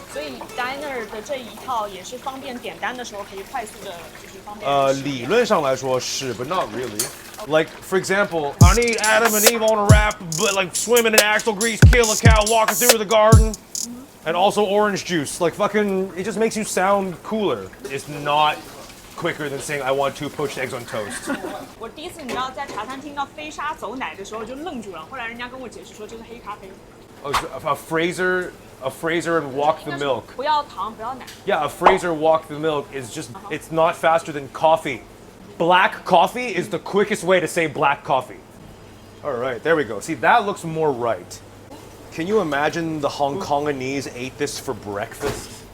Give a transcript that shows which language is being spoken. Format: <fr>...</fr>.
<zh>所以 diner 的这一套也是方便点单的时候可以快速的，就是方便。理论上来说是</zh> <en>but not really. Like, for example, I need Adam and Eve on a raft, but like swimming in axle grease, kill a cow, walking through the garden, and also orange juice. Like fucking, it just makes you sound cooler. It's not quicker than saying I want 2 poached eggs on toast.</en> <zh>我第一次你知道在茶餐厅到飞沙走奶的时候就愣住了，后来人家跟我解释说这是黑咖啡，</zh> <en>Oh, so a Fraser and walk the milk.</en> <zh>不要糖不要奶。</zh> <en>Yeah, a Fraser walk the milk is just, it's not faster than coffee. Black coffee is the quickest way to say black coffee. All right, there we go. See, that looks more right. Can you imagine the Hong Kongese ate this for breakfast?</en>